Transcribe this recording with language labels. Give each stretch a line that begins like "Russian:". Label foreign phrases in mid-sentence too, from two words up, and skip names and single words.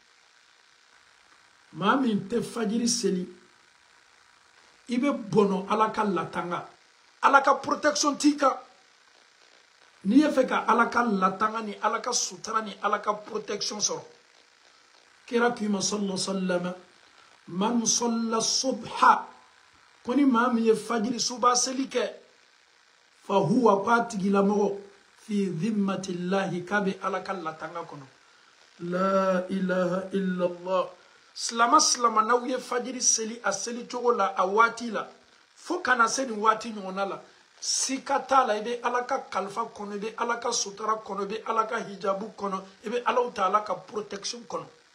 Bambara: maa min tɛ fajiri seli i bɛ bɔnɔ ala ka latanga ala ka protection t'i kan n'i ye fɛ ka ala ka latanga ni ala ka sutura ni ala ka protection sɔrɔ kira k'i ma
Arabic: صلى الله عليه وسلم من صلى الصبح
Bambara: ko ni maa min ye fajiri suba seli kɛ
Arabic: فهو
Bambara: k'a tigilamɔgɔ
Arabic: في ذمة الله
Bambara: k'a bɛ ala ka latanga kɔnɔ
Arabic: لا إله إلا الله
Bambara: silama n'aw ye fajiri seli a seli cogo la a waati la fo kana se nin waati ɲɔgɔnna la sika t'a la i bɛ ala ka kalifa kɔnɔ i bɛ ala ka sutura kɔnɔ i bɛ ala ka hijabu kɔnɔ i bɛ Alahu Taala ka protection kɔnɔ